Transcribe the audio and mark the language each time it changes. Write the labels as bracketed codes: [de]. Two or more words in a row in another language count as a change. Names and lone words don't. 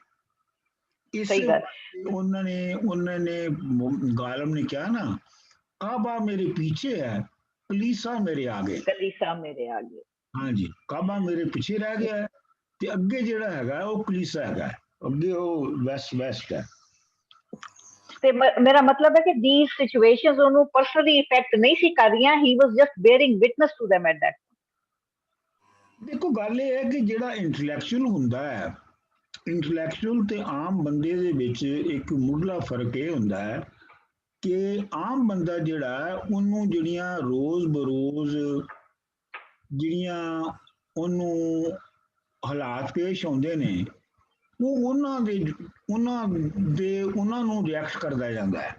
[ur] اس انہوں نے غالب نے کیا نا، کعبہ میرے پیچھے ہے، کلیسا میرے آگے. کلیسا میرے آگے, [pa] ਹਾਂ ਜੀ, [ur] کعبہ میرے پیچھے رہ گیا ہے [pa] ਤੇ ਅੱਗੇ ਜਿਹੜਾ ਹੈਗਾ ਵੋ ਕਲੀਸਾ ਹੈਗਾ, ਅੱਗੇ ਵੋ ਵੈਸਟ ਹੈ। ਤੇ ਮੇਰਾ ਮਤਲਬ ਹੈ ਕਿ [en] these situations [pa] ਉਹਨੂੰ personally ਇਫੈਕਟ ਨਹੀਂ ਸੀ ਕਰ ਰਹੀਆਂ, [en] he was just bearing witness to them at that. [pa] ਦੇਖੋ ਗੱਲ ਇਹ ਹੈ ਕਿ ਜਿਹੜਾ ਇੰਟੈਲੈਕਚੁਅਲ ਹੁੰਦਾ ਹੈ, ਇੰਟੈਲੈਕਚੁਅਲ ਤੇ ਆਮ ਬੰਦੇ ਦੇ ਵਿੱਚ ਇੱਕ ਮੁੱਢਲਾ ਫਰਕ ਇਹ ਹੁੰਦਾ ਹੈ ਕਿ ਆਮ ਬੰਦਾ ਜਿਹੜਾ ਉਹਨੂੰ ਜਿਹੜੀਆਂ ਰੋਜ਼ ਬਰੋਜ਼ ਜਿਹੜੀਆਂ ਉਹਨੂੰ ਹਾਲਾਤ ਪੇਸ਼ ਆਉਂਦੇ ਨੇ ਉਹ ਉਹਨਾਂ ਨੂੰ ਰਿਐਕਟ ਕਰਦਾ ਜਾਂਦਾ ਹੈ।